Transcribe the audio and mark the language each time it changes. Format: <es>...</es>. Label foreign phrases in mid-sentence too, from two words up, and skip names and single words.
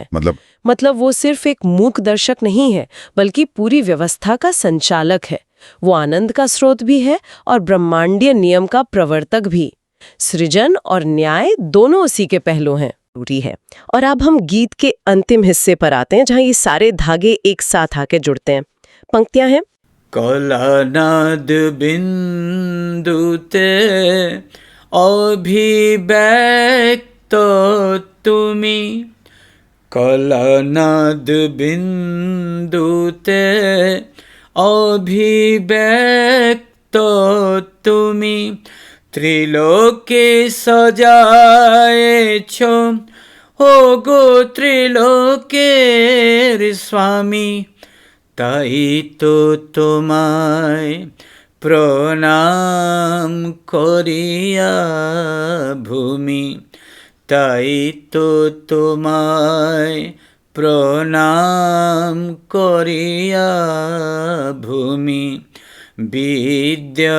<hi>मतलब वो सिर्फ एक मूक दर्शक नहीं है, बल्कि पूरी व्यवस्था का संचालक है। वो आनंद का स्रोत भी है और ब्रह्मांडीय नियम का प्रवर्तक भी। सृजन और न्याय दोनों उसी के पहलू हैं। है। और अब हम गीत के अंतिम हिस्से पर आते हैं, जहां ये सारे धागे एक साथ आके जुड़ते हैं। पंक्तियां हैं,</hi> <bn>কলানাদ বিন্দুতে অভিব্যক্ত তুমি, কলানাদ বিন্দুতে অভিব্যক্ত তুমি, ত্রিলোকে সাজিয়েছ ও গো ত্রিলোকের স্বামী, তাই তো তোমায় প্রণাম করিয়া ভূমি, তাই তো তোমায় প্রণাম করিয়া ভূমি বিদ্যা</bn>